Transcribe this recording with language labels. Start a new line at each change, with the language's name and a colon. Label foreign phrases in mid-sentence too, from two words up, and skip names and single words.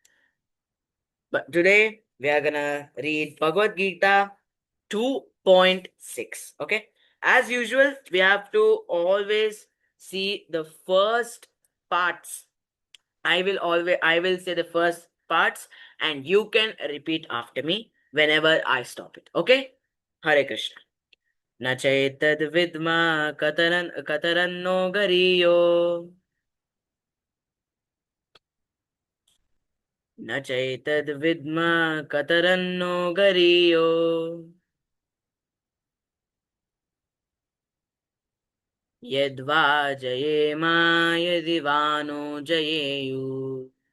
English: But today we are gonna read Bhagavad Gita 2.6. Okay. As usual, we have to always see the first parts. I will say the first parts and you can repeat after me whenever I stop it. Okay? Hare Krishna.
Sanskrit: न चैतद् विद्म कतरन्नो गरीयो. न चैतद् विद्म कतरन्नो गरीयो. यद्वा जयेम यदिवानो जयेयु.